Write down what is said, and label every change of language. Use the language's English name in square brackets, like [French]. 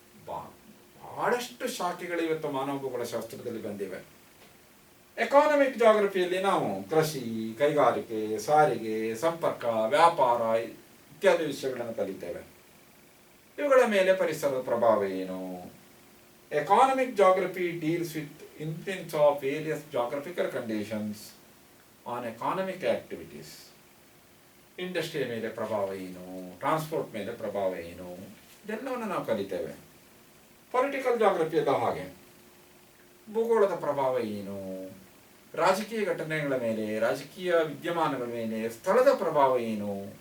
[Kannada] ಬಹಳಷ್ಟು ಶಾಖೆಗಳು ಇವತ್ತು ಮಾನವ ಭೂಗೋಳಶಾಸ್ತ್ರದಲ್ಲಿ ಬಂದಿವೆ. ಎಕಾನಮಿಕ್ ಜಾಗ್ರಫಿಯಲ್ಲಿ ನಾವು ಕೃಷಿ, ಕೈಗಾರಿಕೆ, ಸಾರಿಗೆ, ಸಂಪರ್ಕ, ವ್ಯಾಪಾರ ಇತ್ಯಾದಿ ವಿಷಯಗಳನ್ನು ಕಲಿತೇವೆ. ಇವುಗಳ ಮೇಲೆ ಪರಿಸರದ ಪ್ರಭಾವ ಏನು? [English] Economic geography deals with influence of various geographical conditions on economic activities. [Kannada] ಇಂಡಸ್ಟ್ರಿಯ ಮೇಲೆ ಪ್ರಭಾವ ಏನು, ಟ್ರಾನ್ಸ್ಪೋರ್ಟ್ ಮೇಲೆ ಪ್ರಭಾವ ಏನು, ಇದೆಲ್ಲವನ್ನು ನಾವು ಕಲಿತೇವೆ. ಪೊಲಿಟಿಕಲ್ ಜಾಗ್ರಫಿಯಲ್ಲ ಹಾಗೆ. ಭೂಗೋಳದ ಪ್ರಭಾವ ಏನು, ರಾಜಕೀಯ ಘಟನೆಗಳ ಮೇಲೆ, ರಾಜಕೀಯ ವಿದ್ಯಮಾನಗಳ ಮೇಲೆ ಸ್ಥಳದ ಪ್ರಭಾವ ಏನು.